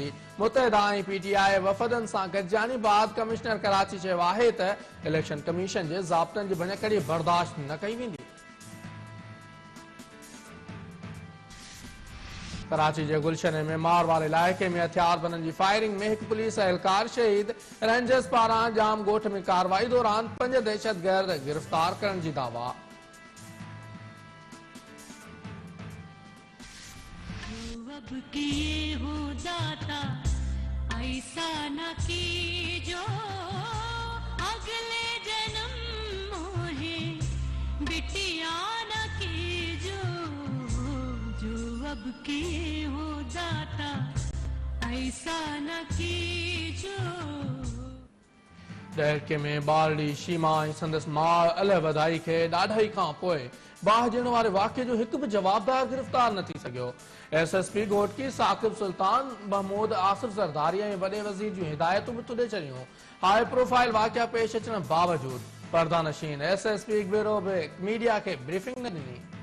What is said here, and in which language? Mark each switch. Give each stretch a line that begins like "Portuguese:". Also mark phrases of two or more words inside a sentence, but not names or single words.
Sindhi: मुतहदा ऐं PTI वफ़दनि सां गॾिजानी बाद कमिश्नर कराची चयो आहे त इलेक्शन कमीशन जे ज़ाब्तनि जी भञकड़ी बर्दाश्त न कई वेंदी। कराची जे गुलशन में मारवाल इलाइक़े में हथियार बननि जी फायरिंग में हिकु पुलिस एहलकार शहीद। रेंजर्स पारां जाम ॻोठ में कार्रवाई दौरान 5 दहशतगर्द गिरफ़्तार करण जी दावा।
Hindi: अब किए हो दाता ऐसा न कीजो अगले जन्म मोहे बिटिया न कीजो जो अब किए हो दाता ऐसा न कीजो।
Sindhi: दहके में बारड़ी शीमा ऐं संदसि माउ अल वधाई खे ॾाढाई खां पोइ बाहि ॾियण वारे वाक़े जो हिकु बि जवाबदार गिरफ़्तार न थी सघियो। SSP घोटकी साकिब सुल्तान महमूद आसिफ ज़रदारी ऐं वॾे वज़ीर जूं हिदायतूं बि तुॾे छॾियूं। हाई प्रोफाइल वाक़िया पेश अचण बावजूद पर्दानशीन SSP हिकु भेरो बि मीडिया खे ब्रीफिंग न ॾिनी।